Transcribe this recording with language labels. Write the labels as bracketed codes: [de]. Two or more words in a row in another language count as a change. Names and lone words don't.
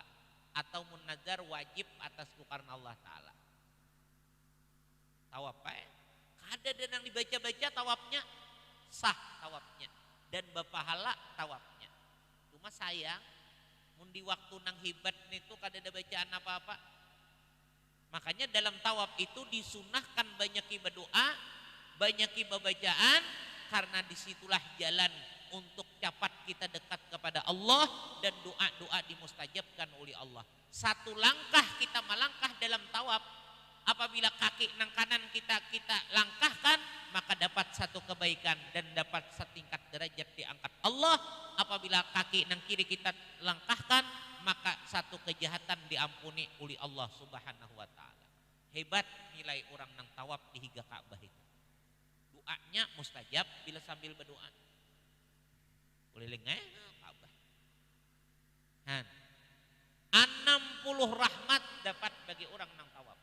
[id] Atau munazar wajib atasku karena Allah Ta'ala. [bjn] Tawaf kada dan yang dibaca-baca tawafnya sah tawafnya dan berpahala tawafnya. Cuma sayang mun di waktu nang hibat itu kada ada bacaan apa-apa. [id] Makanya dalam tawaf itu disunahkan banyak berdoa, banyak bacaan, karena disitulah jalan untuk cepat kita dekat kepada Allah dan doa-doa dimustajabkan oleh Allah. Satu langkah kita melangkah dalam tawaf, apabila kaki nang kanan kita langkahkan, maka dapat satu kebaikan dan dapat setingkat derajat diangkat Allah. Apabila kaki nang kiri kita langkahkan, maka satu kejahatan diampuni oleh Allah [ar] Subhanahu wa Ta'ala. [bjn] Hebat nilai orang nang tawaf di higa Ka'bah itu. [id] Doanya mustajab bila sambil berdoa. Keliling Ka'bah. 60 rahmat dapat bagi orang nang tawaf.